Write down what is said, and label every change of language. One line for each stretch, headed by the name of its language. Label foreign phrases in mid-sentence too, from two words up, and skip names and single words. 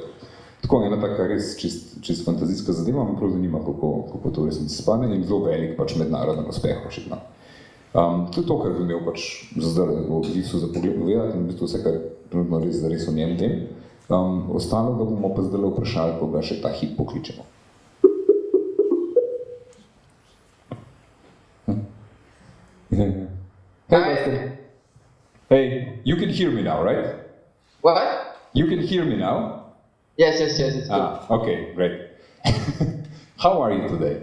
Slovenian: Tako, ena taka res čist fantazijska zadeva, me prav zanima, kako to resnici spadne, in zelo velik pač mednaroden uspeh očitno. To je to, kar bi imel pač za zdaj v bistvu za pogled povedati, in v bistvu vse, kar trenutno res o njem tem. Ostalo ga bomo pa zdaj vprašali, ko ga še ta hip pokličemo.
English: Hey, you can hear me now, right? What? You can hear me now? Yes, it's good. Okay, great. How are you today?